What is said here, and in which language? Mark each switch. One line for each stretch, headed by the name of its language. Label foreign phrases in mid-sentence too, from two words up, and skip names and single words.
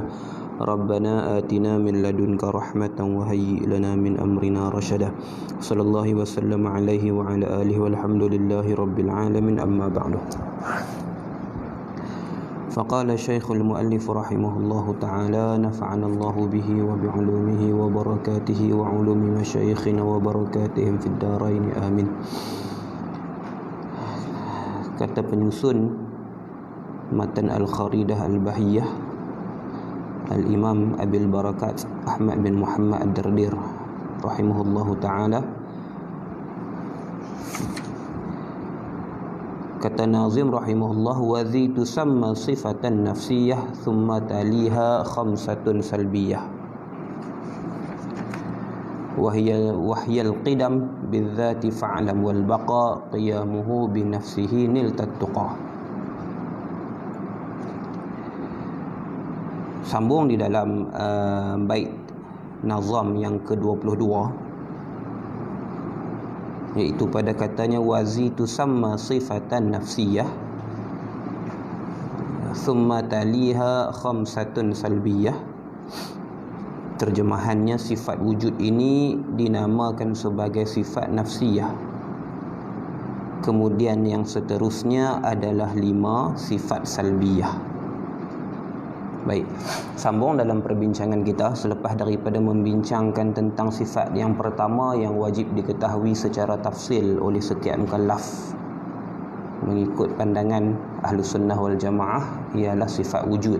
Arabic: ربنا آتنا من لدنك رحمة وهيئ لنا من أمرنا رشدا. صلى الله وسلم عليه وعلى آله والحمد لله رب العالمين أما بعد. فقال الشيخ المؤلف رحمه الله تعالى نفعنا الله به وبعلومه وبركاته وعلوم مشايخنا وبركاتهم في الدارين, amin.
Malay: Kata penyusun matan Al-Kharidah Al-Bahiyah, Al-Imam Abil Barakat Ahmad bin Muhammad Ad-Dardir
Arabic: رحمه الله تعالى,
Malay: kata nazim
Arabic: رحمه الله وذي تسمى صفة نفسية ثم تليها خمسة سلبية وهي القدم بالذات فاعلم والبقا قيامه بنفسه نلت التقى.
Malay: Sambung di dalam bait nazam yang ke-22, iaitu pada katanya
Arabic: وذي تسمى صفة نفسية ثم تليها خمسة سلبية.
Malay: Terjemahannya, sifat wujud ini dinamakan sebagai sifat nafsiyah, kemudian yang seterusnya adalah 5 sifat salbiyah. Baik, sambung dalam perbincangan kita selepas daripada membincangkan tentang sifat yang pertama yang wajib diketahui secara tafsil oleh setiap mukallaf mengikut pandangan Ahlus Sunnah wal Jamaah, ialah sifat wujud.